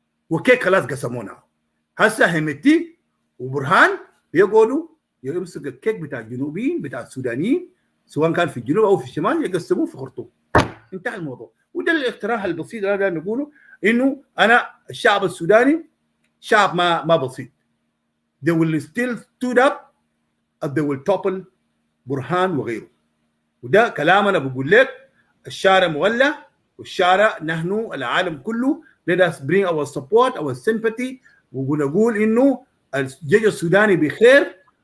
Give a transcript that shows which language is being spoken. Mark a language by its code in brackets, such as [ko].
[ar] وكيك خلاص قسمونا. هسه همتي وبرهان يقعدوا يمسك الكيك بتاع الجنوبيين بتاع السودانيين سواء كان في الجنوب او في الشمال يقسموه في خرطوم. انتهى الموضوع. وده الاقتراح البسيط اللي نقوله انه انا الشعب السوداني شعب ما بسيط. [en] They will still stood up and they will topple برهان وغيره. [ar] وده كلام انا بقول لك الشارع مولع والشارع نحن العالم كله [en] let us bring our support our sympathy [ar] ونقول انه الجيش السوداني بخير.